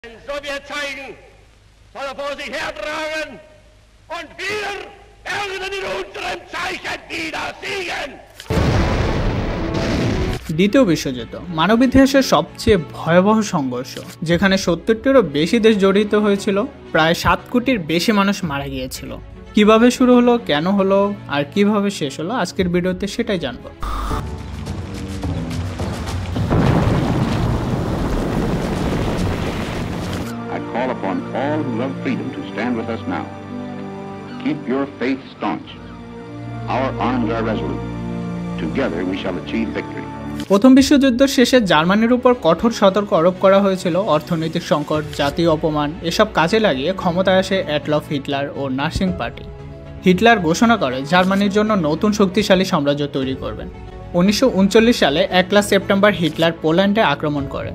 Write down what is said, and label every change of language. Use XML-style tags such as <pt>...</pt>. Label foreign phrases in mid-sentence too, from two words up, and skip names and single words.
<de>So wir zeigen, soll er vor sich hertragen und wir werden in unserem Zeichen wieder siegen.</de> <bn>দ্বিতীয় বিশ্বযুদ্ধ মানব ইতিহাসের সবচেয়ে ভয়াবহ সংঘর্ষ, যেখানে 70টিরও বেশি দেশ জড়িত হয়েছিল। প্রায় 7 কোটির বেশি মানুষ মারা গিয়েছিল। কিভাবে শুরু হলো, কেন হলো আর কিভাবে শেষ হলো, আজকের ভিডিওতে সেটাই জানবো।</bn> <en>I call upon all who love freedom to stand with us now. Keep your faith staunch. Our arms are resolute. Together we shall achieve victory.</en> <bn>প্রথম বিশ্বযুদ্ধ শেষে জার্মানির উপর কঠোর সতর্ক আরোপ করা হয়েছিল। অর্থনৈতিক সংকট, জাতীয় অপমান এসব কাজে লাগিয়ে ক্ষমতায় আসে অ্যাডলফ হিটলার ও নার্সিং পার্টি। হিটলার ঘোষণা করে জার্মানির জন্য নতুন শক্তিশালী সাম্রাজ্য তৈরি করবেন। 1939 সালে 1 সেপ্টেম্বর হিটলার পোল্যান্ডে আক্রমণ করে।</bn>